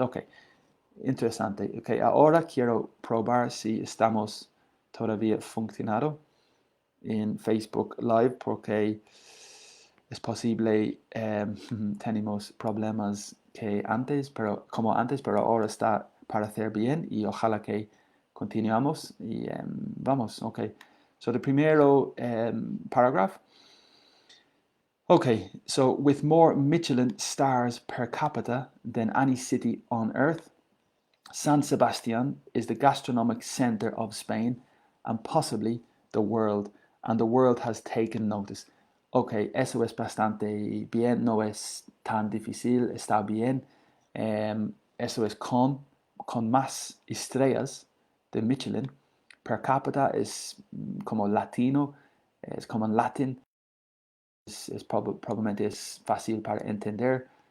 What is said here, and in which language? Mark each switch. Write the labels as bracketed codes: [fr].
[es] Ok, interesante. Ok, ahora quiero probar si estamos todavía funcionando en Facebook Live porque es posible tenemos problemas como antes, pero ahora está para hacer bien y ojalá que continuamos y vamos, ok. [en] So the [es] primero [en] paragraph. Okay, so with more Michelin stars per capita than any city on earth, San Sebastian is the gastronomic center of Spain and possibly the world, and the world has taken notice. [es] Ok, eso es bastante bien, no es tan difícil, está bien. Eso es con más estrellas de Michelin. Per capita es como latino, es como en latín, probablemente es fácil para entender.